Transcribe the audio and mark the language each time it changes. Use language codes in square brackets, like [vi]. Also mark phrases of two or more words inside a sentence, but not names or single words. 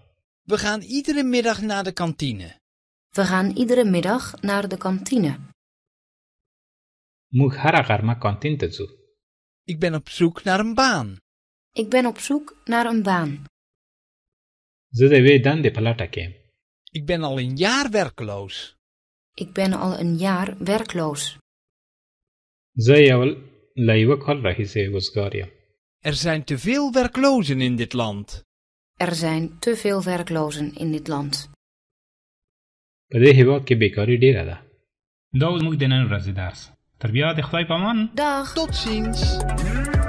[nl] We gaan iedere middag naar de kantine. We gaan iedere middag naar de kantine. [ps] موږ هره غرمه کانتین ته ځو. [nl] Ik ben op zoek naar een baan. Ik ben op zoek naar een baan. [ps] زه د یوې دندې په لټه کې یم. [nl] Ik ben al een jaar werkloos. Ik ben al een jaar werkloos. [ps] زه له یوه کال راهیسې وزګار یم. [nl] Er zijn te veel werklozen in dit land. Er zijn te veel werklozen in dit land. [ps] په دې هېواد کې بیکاري ډېره ده. دا زموږ د نن ورځې درس. تر بیا د خدای په امان. [nl] Dag. Tot ziens.